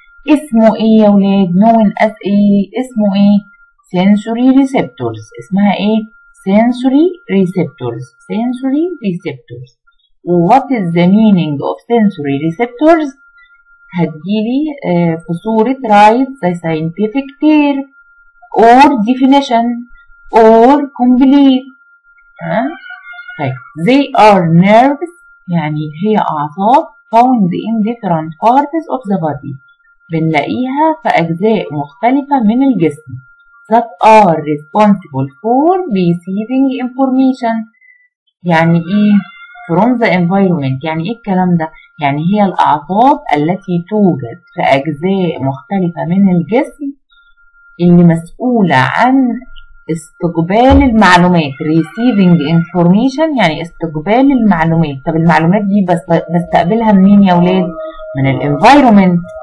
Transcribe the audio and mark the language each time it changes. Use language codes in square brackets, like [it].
[ar] اسمه إيه يا ولاد؟ known as إيه؟ اسمه إيه؟ sensory receptors. اسمها إيه؟ sensory receptors. [en] sensory receptors. What is the meaning of sensory receptors؟ هتجيلي في صورة write the scientific term or definition or complete. طيب they are nerves يعني هي أعصاب found in different parts of the body، [ar] بنلاقيها في أجزاء مختلفة من الجسم [en] that are responsible for receiving information. يعني إيه؟ from the environment. [ar] يعني إيه الكلام ده؟ يعني هي الأعصاب التي توجد في أجزاء مختلفة من الجسم اللي مسؤولة عن استقبال المعلومات. [en] receiving information [ar] يعني استقبال المعلومات. طب المعلومات دي بستقبلها منين يا ولاد؟ من الانفايرومنت.